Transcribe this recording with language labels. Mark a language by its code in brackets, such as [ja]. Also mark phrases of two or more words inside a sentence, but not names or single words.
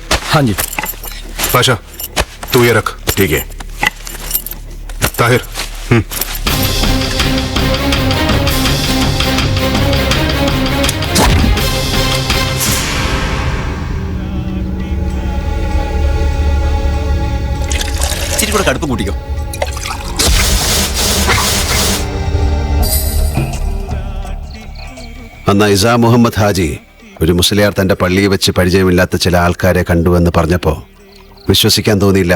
[hi] हाँ जी। पाशा तू ये रख। ठीक है। ताहिर [ml] ഇച്ചിരി കൂടെ കടുപ്പം കൂട്ടിക്കോ. അന്ന് ഇസാ മുഹമ്മദ് ഹാജി ഒരു മുസ്ലിയാർ തന്റെ പള്ളിയിൽ വെച്ച് പരിചയമില്ലാത്ത ചില ആൾക്കാരെ കണ്ടുവെന്ന് പറഞ്ഞപ്പോൾ വിശ്വസിക്കാൻ തോന്നിയില്ല.